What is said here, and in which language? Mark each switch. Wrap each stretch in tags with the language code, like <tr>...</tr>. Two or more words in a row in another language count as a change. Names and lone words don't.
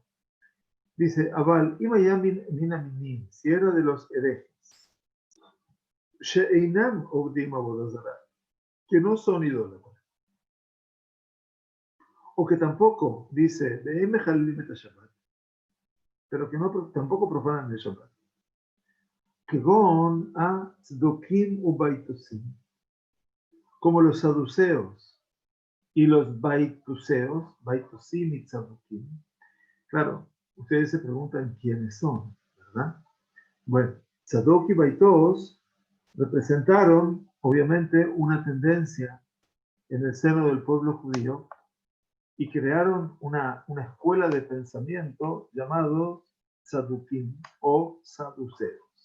<es>Dice,</es> <he>אבל, אימאימין מינא מינים,</he> <es>si era de los herejes,</es> <he>שאינם עובדים עבודה זרה,</he> <es>que no son idólatras. O que tampoco, dice, pero que no, tampoco profanan el Shabbat.</es> <he>כגון ה צדוקים ו ביתוסים,</he> <es>como los saduceos y los baituseos, baitusim y tzdokim. Claro, ustedes se preguntan quiénes son, ¿verdad? Bueno, tzadok y baitos representaron, obviamente, una tendencia en el seno del pueblo judío y crearon una escuela de pensamiento llamado Sadukim o Saduceos.</es>